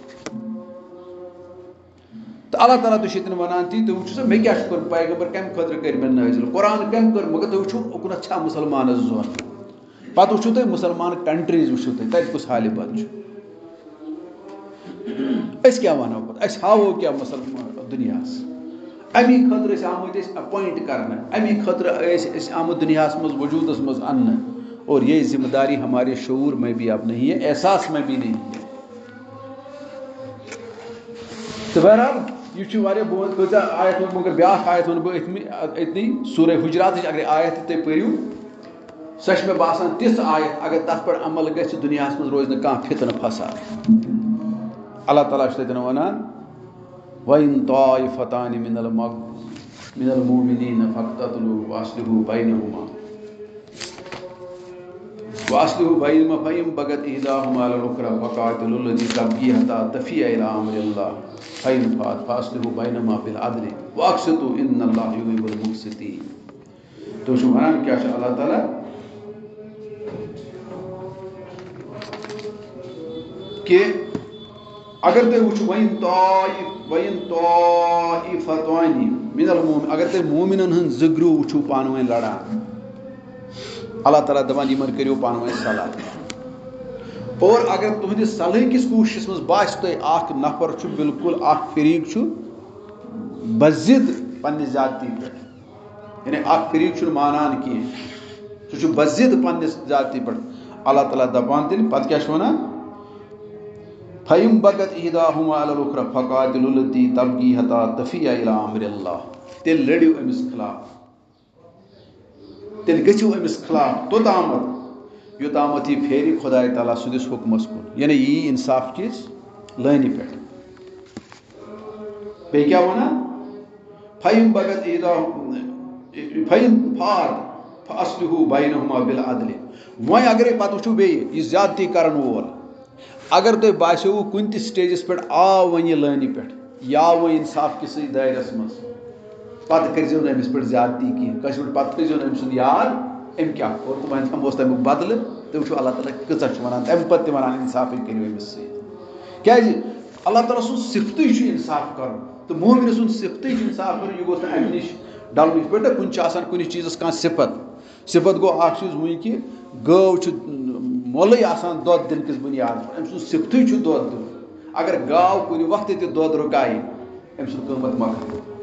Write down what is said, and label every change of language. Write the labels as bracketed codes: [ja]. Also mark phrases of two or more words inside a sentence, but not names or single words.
[ks] تہٕ اللہ تعالیٰ تہِ چھُ ییٚتٮ۪ن وَنان تی تُہۍ وٕچھِو سا مےٚ کیٛاہ چھُ کوٚرمُت پیغمبر کَمہِ خٲطرٕ کٔرۍ مےٚ نٲزِل قرآن کَمہِ کٔر مگر تُہۍ وٕچھِو اُکنَتھ چھا مُسلمانَس زوٚن پَتہٕ وٕچھِو تُہۍ مُسلمان کَنٹرٛیٖز وٕچھِو تُہۍ تَتہِ کُس حالہِ بد چھُ أسۍ کیٛاہ وَنو پَتہٕ أسۍ ہاوو کیٛاہ مُسلمان دُنیاہَس اَمی خٲطرٕ ٲسۍ آمٕتۍ أسۍ اٮ۪پویِنٛٹ کَرنہٕ اَمی خٲطرٕ ٲسۍ أسۍ آمٕتۍ دُنیاہَس منٛز وجوٗدَس منٛز اَننہٕ [ur] اور یہ ذمہ داری ہمارے شعور میں بھی اب نہیں ہے احساس میں بھی نہیں ہے [ks] تہٕ بہرحال یہِ چھُ واریاہ بہت کۭژاہ آیت ووٚن مگر بیٛاکھ آیت ووٚن بہٕ أتنی سورہ حجراتٕچ اگرے آیت تہِ تُہۍ پٔرِو سۄ چھِ مےٚ باسان تِژھ آیت اگر تَتھ پٮ۪ٹھ عمل گژھِ دُنیاہَس منٛز روزِ نہٕ کانٛہہ فتنہٕ فساد. اللہ تعالیٰ چھُ تَتٮ۪ن وَنان [ar] وَإِن طَائِفَتَانِ مِنَ الْمُؤْمِنِينَ فَاقْتَتَلُوا وَأَصْلِحُوا بَيْنَهُمَا فَإِن بَغَتْ إِحْدَاهُمَا عَلَى الْأُخْرَى فَقَاتِلُوا الَّتِي تَبْغِي حَتَّىٰ تَفِيَ إِلَىٰ أَمْرِ اللَّهِ فَإِن فَاءَتْ فَأَصْلِحُوا بَيْنَهُمَا بِالْعَدْلِ وَأَقْسِطُوا إِنَّ اللَّهَ يُحِبُّ الْمُقْسِطِينَ. [ks] تُہۍ چھِو وَنان کیٛاہ چھُ اللہ تعالیٰ کہِ اگر تُہۍ وٕچھِو [ar] وَإِن طَائِفَتَانِ مِنَ الْمُؤْمِنِينَ [ks] اگر تُہۍ مومِنَن ہٕنٛز زٕ گرٛوٗپ وٕچھِو پانہٕ ؤنۍ لڑان اللہ تعالیٰ دَپان یِمن کٔرِو پانہٕ ؤنۍ صلح. اور اگر تُہنٛدِس صلحہٕ کِس کوٗشِشَس منٛز باسہِ تۄہہِ اکھ نفر چھُ بالکل اکھ فریٖق چھُ بضِد پننہِ زیادتی پٮ۪ٹھ یعنی اکھ فریٖق چھُنہٕ مانان کینٛہہ سُہ چھُ بضِد پننِس زیادتی پٮ۪ٹھ اللہ تعالیٰ دَپان تیٚلہِ پتہٕ کیٛاہ چھُ وَنان [ar] فَإِن بَغَتْ إِحْدَاهُمَا عَلَى الْأُخْرَى فَقَاتِلُوا الَّتِي تَبْغِي حَتَّىٰ تَفِيَ إِلَىٰ أَمْرِ اللَّهِ [ks] تیٚلہِ لٔڑِو أمِس خٕلاف تیٚلہِ گٔژھِو أمِس خٕلاف توٚتامَتھ یوٚتامَتھ یہِ پھیرِ خۄداے تعالیٰ سٕنٛدِس حُکمَس کُن یعنی یہِ یی اِنصاف کِس لٲنہِ پٮ۪ٹھ. بیٚیہِ کیٛاہ وَنان [ar] فَإِن بَغَتْ إِحْدَاهُمَا فَإِن فَاءَتْ فَأَصْلِحُوا بَيْنَهُمَا بِالْعَدْلِ. [ks] وۄنۍ اگرے پَتہٕ وٕچھو بیٚیہِ یہِ زیادتی کَرَن وول اگر تۄہہِ باسیووُ کُنہِ تہِ سٹیجَس پٮ۪ٹھ آو وۄنۍ یہِ لٲنہِ پٮ۪ٹھ یہِ آو وۄنۍ اِنصاف کِسٕے دٲیرَس منٛز پَتہٕ کٔرۍزیو نہٕ أمِس پٮ۪ٹھ زیادتی کینٛہہ کٲنٛسہِ پٮ۪ٹھ پَتہٕ تھٲیزیو نہٕ أمۍ سُنٛد یاد أمۍ کیٛاہ کوٚر تہٕ وۄنۍ دِمہوس تَمیُک بدلہٕ تُہۍ وٕچھِو اللہ تعالیٰ کۭژاہ چھُ وَنان تَمہِ پَتہٕ تہِ وَنان اِنصافٕے کٔرِو أمِس سۭتۍ کیٛازِ اللہ تعالیٰ سُنٛد صِفتٕے چھُ اِنصاف کَرُن تہٕ مومنہِ سُنٛد صِفتٕے چھُ اِنصاف کَرُن یہِ گوٚژھ نہٕ اَمہِ نِش ڈَلُن یِتھ پٲٹھۍ نہ کُنہِ چھُ آسان کُنہِ چیٖزَس کانٛہہ صِفت گوٚو اَکھ چیٖز وٕنۍ کہِ گٲو چھُ مۄلٕے آسان دۄد دِنہٕ کِس بُنیادَس پٮ۪ٹھ أمۍ سُنٛد صِفتٕے چھُ دۄد دیُن اگر گاو کُنہِ وقتہٕ تہِ دۄد رُکایہِ أمۍ سُنٛد قۭمَتھ مۄکلہِ.